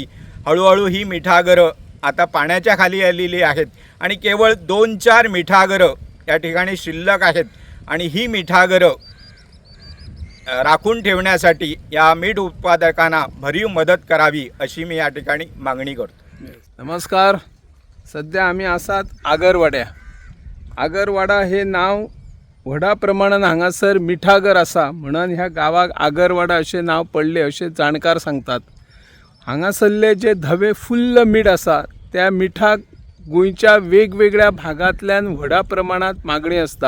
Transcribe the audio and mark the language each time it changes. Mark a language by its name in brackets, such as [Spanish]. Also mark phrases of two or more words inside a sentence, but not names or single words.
[Marathi] हळूहळू ही मिठागरं आता पाण्याच्या खाली आलेली आहेत आणि केवळ 2-4 मिठागरं या ठिकाणी शिल्लक आहेत आणि ही मिठागरं राखून ठेवण्यासाठी या मीठ उत्पादकांना भरीव मदत करावी अशी मी या ठिकाणी मागणी करतो. नमस्कार. [Konkani] सध्या आम्ही आसात आगरवाडा हे नाव व्हडा प्रमाणात हांगासर मिठागर आसा म्हणून ह्या गावाक आगरवाडा असे नाव पडले असे जाणकार सांगतात. हांगासरले जे धवे फुल्ल मीठ आसा त्या मिठाक गोंयच्या वेगवेगळ्या भागांतल्यान व्हडा प्रमाणात मागणी असता.